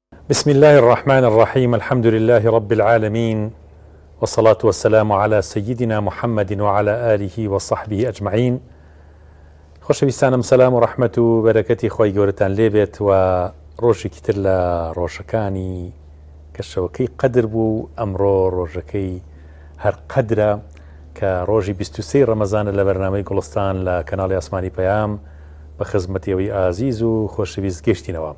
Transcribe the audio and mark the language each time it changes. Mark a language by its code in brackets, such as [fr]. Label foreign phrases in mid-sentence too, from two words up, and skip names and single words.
[ar] بسم الله الرحمن الرحيم. الحمد لله رب العالمين، والصلاة والسلام على سيدنا محمد وعلى آله وصحبه أجمعين. [ckb] خۆشەویستانم، سەلام و ڕەحمەت و بەرەکەتی خۆی گەورەتان لێبێت و ڕۆژێکی تر لە ڕۆژەکانی کەشەوەکەی قەدر بوو. ئەمڕۆ ڕۆژەکەی هەر قەدرە کە ڕۆژی 23 ڕەمەزانە لە بەرنامەی گوڵستان لە کەناڵی ئاسمانی پەیام بە خزمەتیەوەی ئازیز و خۆشەویست گەشتینەوە.